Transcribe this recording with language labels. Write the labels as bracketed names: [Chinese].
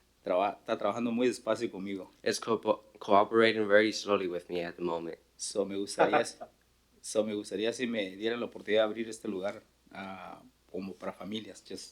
[Spanish] está trabajando muy despacio conmigo. [English] is cooperating very slowly with me at the moment. [Spanish] So, me gustaría si me dieran la oportunidad de abrir este lugar como para familias.